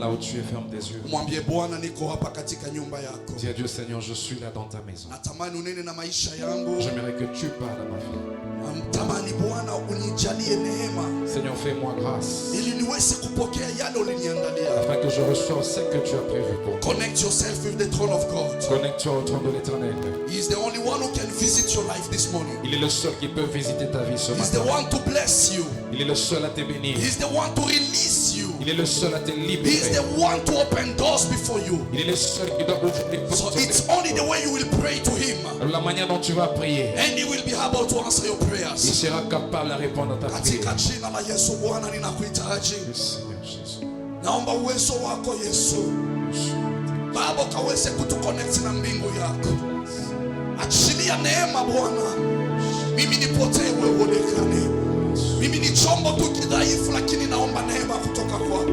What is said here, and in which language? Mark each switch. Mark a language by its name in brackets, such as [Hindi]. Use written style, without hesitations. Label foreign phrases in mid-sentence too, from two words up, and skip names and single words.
[French] dessus et ferme tes yeux. [Swahili] Mwambie Bwana niko hapa katika nyumba yako. [French] Dis à Dieu, Seigneur, je suis là dans ta maison. [Swahili] Natamani unene na maisha yangu. [French] J'aimerais que tu parles à ma vie. [Swahili] Natamani Bwana unijalie neema. [French] Seigneur, fais-moi grâce. [Swahili] Ili niweze kupokea yale uliniandalia. [French] Afin que je reçoive ce que tu as prévu pour moi. [English] Connect yourself with the throne of God. [French] Connecte-toi au trône de l'Éternel. [English] He is the only one who can visit your life this morning. [French] Il est le seul qui peut visiter ta vie ce [English] He is the [French] matin. [English] one to bless you. [French] Il est le seul à te bénir. [English] He is the one to release you. [French] Il est le seul à te [English] He is [French] libérer. [English] the one to open doors before you. [French] Il est le seul qui doit ouvrir les [English] So [French] portes. [English] it's only the way you will pray to him. [French] Alors, la manière dont tu vas prier, [English] And he will be able to answer your [French] il [English] prayers. [French] sera capable de répondre à ta prière. [Swahili] Katika jina la Yesu Bwana ninakuhitaji. [French] Le Seigneur Jésus. [Swahili] Naomba uwezo wako Yesu. Baba kaweze kutuconnect na mbingu yako. Achilia neema Bwana. Mimi nipotee wewe uonekane. Mimi ni chombo tu kidhaifu lakini naomba neema kutoka kwako.